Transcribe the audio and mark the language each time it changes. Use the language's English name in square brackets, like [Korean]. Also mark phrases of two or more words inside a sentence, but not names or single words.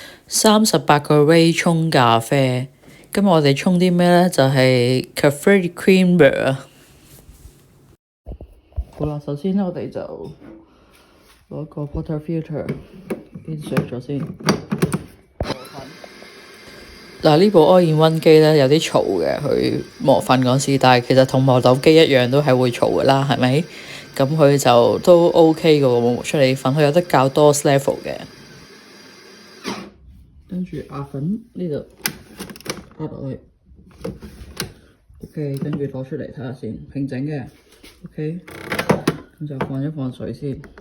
[Cantonese] 38 個 Ray 沖咖啡。今日我哋沖啲咩呢？就係 Cafe Creamer。好啦，首先咧我哋就攞個 portafilter 先水咗先。嗱，呢部 all-in-one 機咧有啲嘈嘅，佢磨粉嗰時，但係其實同磨豆機一樣都係會嘈嘅啦，係咪？咁佢就都 OK 嘅喎，磨出嚟粉，佢有得較多 level 嘅。跟住壓粉呢度壓落去 ，OK， 跟住攞出嚟睇下先，平整嘅 ，OK， 咁就放一放水先。